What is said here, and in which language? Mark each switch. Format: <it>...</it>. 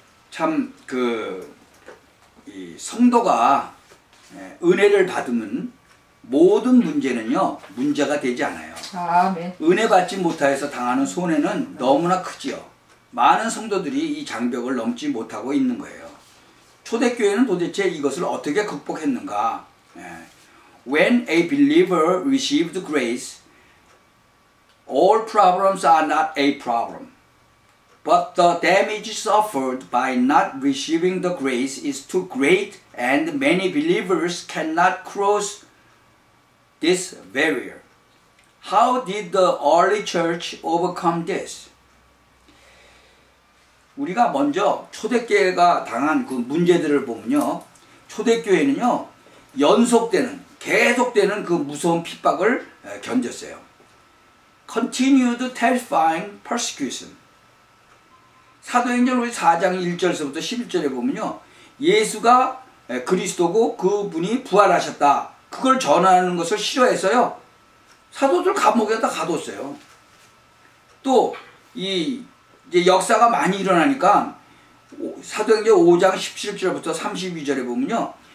<ko>참 이 성도가 은혜를 받으면 모든 문제는요 문제가 되지 않아요. 아멘. 은혜 받지 못하여서 당하는 손해는 너무나 크지요. 많은 성도들이 이 장벽을 넘지 못하고 있는 거예요. 초대교회는 도대체 이것을 어떻게 극복했는가?</ko> <en>When a believer received grace, all problems are not a problem. But the damage suffered by not receiving the grace is too great and many believers cannot cross this barrier. How did the early church overcome this?</en> <ko>우리가 먼저 초대교회가 당한 그 문제들을 보면요. 초대교회는요. 연속되는 계속되는 그 무서운 핍박을 견뎠어요.</ko> <en>Continued terrifying persecution.</en> <ko>사도행전 우리 4장 1절서부터 11절에 보면요. 예수가 그리스도고 그분이 부활하셨다. 그걸 전하는 것을 싫어해서요. 사도들 감옥에다 가뒀어요. 또 이제 역사가 많이 일어나니까 사도행전 5장 17절부터 32절에 보면요.</ko>